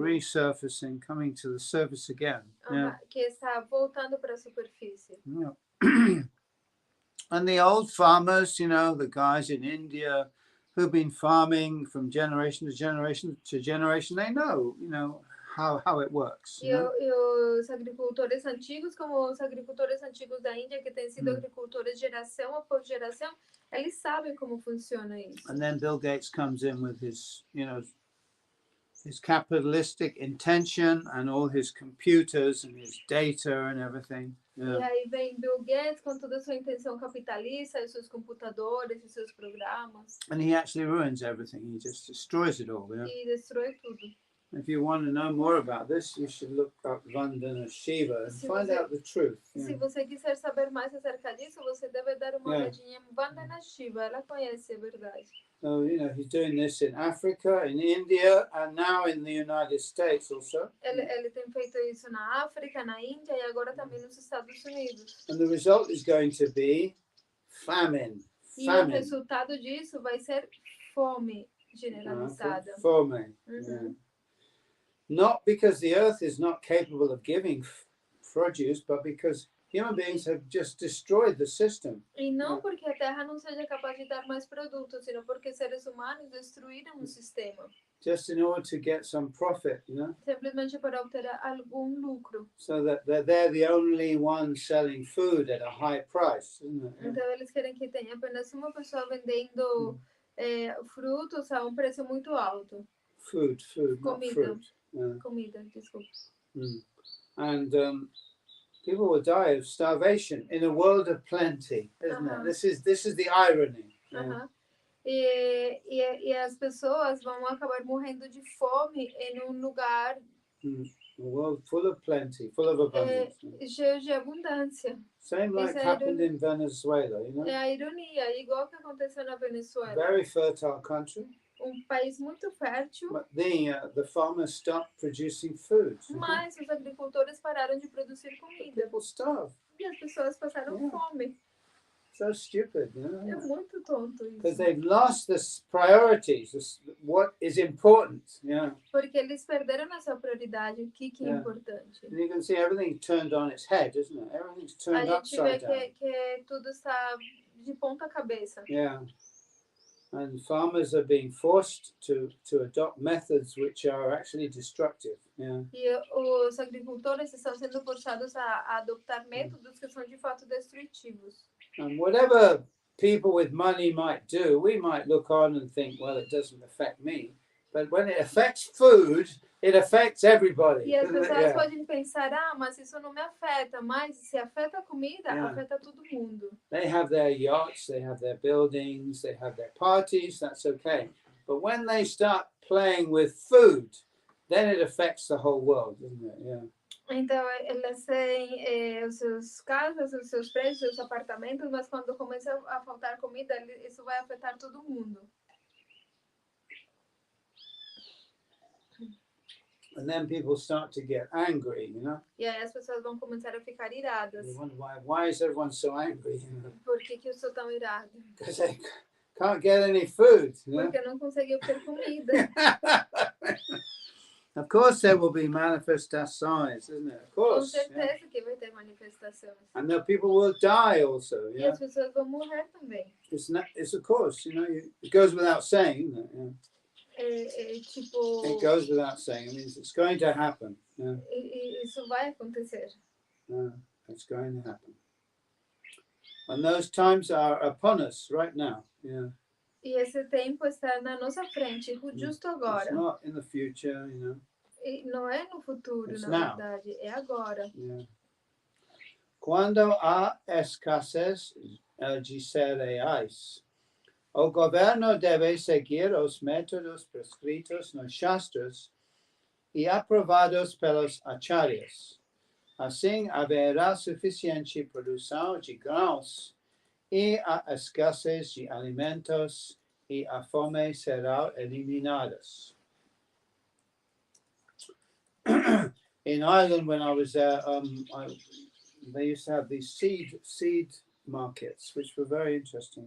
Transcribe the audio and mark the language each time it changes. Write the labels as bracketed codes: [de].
[en] Resurfacing, coming to the surface again. Yeah. [pt] Que está voltando para a superfície. [en] Yeah. And the old farmers, you know, the guys in India who've been farming from generation to generation to generation, they know, you know, how it works. [pt] E, e os agricultores antigos, como os agricultores antigos da Índia, que têm sido agricultores de geração após geração, eles sabem como funciona isso. [en] And then Bill Gates comes in with his, you know, his capitalistic intention and all his computers and his data and everything. [pt] E aí vem Bill Gates com toda a sua intenção capitalista, os seus computadores, os seus programas. [en] And he actually ruins everything. He just destroys it all. [pt] E destrói tudo. [en] If you want to know more about this, you should look up Vandana Shiva and find out the truth. [pt] Se você quiser saber mais acerca disso, você deve dar uma olhadinha em Vandana Shiva. Ela conhece a verdade. [en] So, you know, he's doing this in Africa, in India, and now in the United States also. [pt] Ele tem feito isso na África, na Índia e agora também nos Estados Unidos. [en] And the result is going to be famine. [pt] E o resultado disso vai ser fome generalizada. Fome. [en] Not because the earth is not capable of giving produce, but because human beings have just destroyed the system. [pt] E não porque a Terra não seja capaz de dar mais produtos, sino porque seres humanos destruíram o sistema. [en] Just in order to get some profit, you know. [pt] Simplesmente para obter algum lucro. [en] So that they're the only ones selling food at a high price, isn't it? [pt] Então eles querem que tenha apenas uma pessoa vendendo frutos a preço muito alto. [en] Food, [pt] comida. [en] not fruit. [pt] Comida, desculpa. [en] And people will die of starvation in a world of plenty, isn't it? This is the irony. [pt] E as pessoas vão acabar morrendo de fome em lugar [en] a world full of plenty, full of abundance. [pt] Cheio de abundância. [en] Same like happened in Venezuela, you know. [pt] É a ironia, igual que aconteceu na Venezuela. [en] Very fertile country. [pt] País muito fértil. [en] But the farmers stopped producing food. [pt] Mas os agricultores pararam de produzir comida. [en] People starve. [pt] E as pessoas passaram fome. [en] So stupid, you know. [pt] É muito tonto isso. [en] Because they've lost the priorities, what is important, you know. [pt] Porque eles perderam a sua prioridade, o que é importante. [en] And you can see everything turned on its head, isn't it? Everything's turned upside down. [pt] A gente vê que tudo está de ponta cabeça. [en] Yeah. And farmers are being forced to adopt methods which are actually destructive. Yeah. [pt] E os agricultores estão sendo forçados a adoptar métodos que são de fato destrutivos. [en] And whatever people with money might do, we might look on and think, well, it doesn't affect me. But when it affects food, it affects everybody. [pt] E as pessoas podem pensar, mas isso não me afeta, mas se afeta a comida, afeta todo mundo. [en] They have their yachts, they have their buildings, they have their parties, that's okay. But when they start playing with food, then it affects the whole world, doesn't it? Yeah. [pt] Então, elas têm os seus casas, os seus prédios, os seus apartamentos, mas quando começa a faltar comida, isso vai afetar todo mundo. [en] And then people start to get angry, you know. [pt] E aí as pessoas vão começar a ficar iradas. [en] They wonder why is everyone so angry? You know? [pt] Por que eu sou tão irado? [en] Because they can't get any food. You know? [pt] Porque não conseguem obter comida. [en] Of course there will be manifestações, isn't it? Of course. [pt] Com certeza que vai ter manifestações. [en] And the people will die also. [pt] E as pessoas vão morrer também. [en] It's of course, you know, it goes without saying, isn't it? Yeah. [pt] Tipo... [en] It goes without saying. It means it's going to happen. Yeah. [pt] Isso vai acontecer. [en] It's going to happen. And those times are upon us right now. Yeah. [pt] E esse tempo está na nossa frente, justo agora. [en] It's not in the future, you know. [pt] E não é no futuro, [en] It's [pt] na [en] now. [pt] verdade, é agora. [en] Yeah. [pt] Quando há escassez de cereais, o governo deve seguir os métodos prescritos nos Shastras e aprovados pelos acharyas. Assim, haverá suficiente produção de grãos e a escassez de alimentos e a fome serão eliminadas. [en] In Ireland, when I was there, they used to have these seed markets, which were very interesting.